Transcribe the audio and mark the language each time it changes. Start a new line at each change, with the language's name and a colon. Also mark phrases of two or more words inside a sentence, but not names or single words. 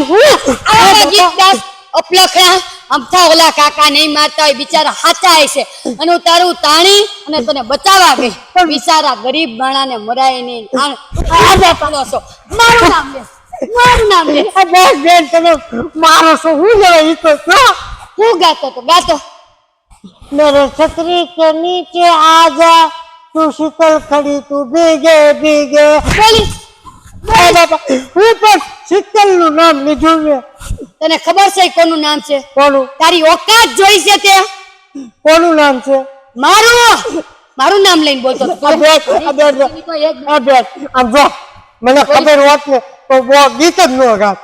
Gujarati: આ ગીત ગાસ અપલખા અમથા ઓલા કાકા નહીં મારતા હોય બિચારા હાચા છે અને હું તારું તાણી અને તને બચાવવા ગઈ બિચારા ગરીબ માણાને મરાય નહીં. આજે પડો છો. મારું નામ લે બસ બેન તમે મારો છો હું લેવા ઈ તો છો. હું ગાતો તો ગાતો.
Hindi: मेरे छतरी के नीचे आ जा तू शीतल खड़ी तू भीगे भीगे.
Gujarati: પોલીસ બાપા હું પણ શીતલ નું નામ લીધું મેં. તને ખબર છે કોનું નામ છે? કોનું તારી ઓકાત જોઈ છે તે? કોનું નામ છે? મારું નામ લઈને બોલતો હતો. આમ જો મને ખબર હોત ને તો બહુ ગીત જ ન ગાત.